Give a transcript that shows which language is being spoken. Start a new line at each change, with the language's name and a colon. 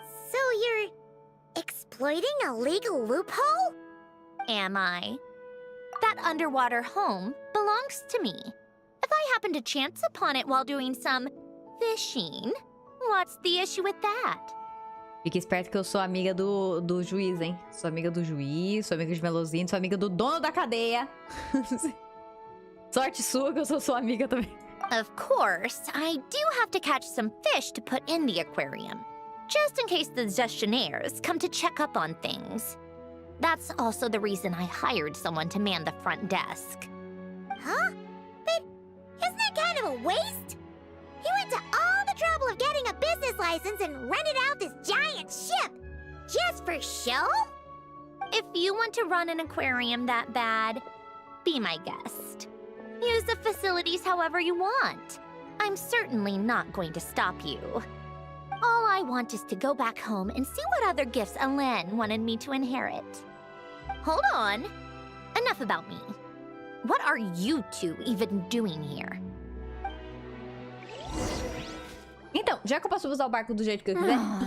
English: So you're exploiting a legal loophole? Am I? That underwater home belongs to me. If I happen to chance upon it while doing some fishing, what's the issue with that?
Portuguese: Fique esperto que eu sou amiga do juiz, hein? Sou amiga do juiz, sou amiga de Melozinho, sou amiga do dono da cadeia. Sorte sua que eu sou sua amiga também.
English: Of course, I do have to catch some fish to put in the aquarium, just in case the gestionnaires come to check up on things. That's also the reason I hired someone to man the front desk. Huh? But isn't that kind of a waste? He went to all the trouble of getting a business license and rented out this giant ship. Just for show? If you want to run an aquarium that bad, be my guest. Use the facilities however you want. I'm certainly not going to stop you. All I want is to go back home and see what other gifts Alain wanted me to inherit. Hold on. Enough about me. What are you two even doing here?
Portuguese: Então, já que eu posso usar o barco do jeito que eu quiser...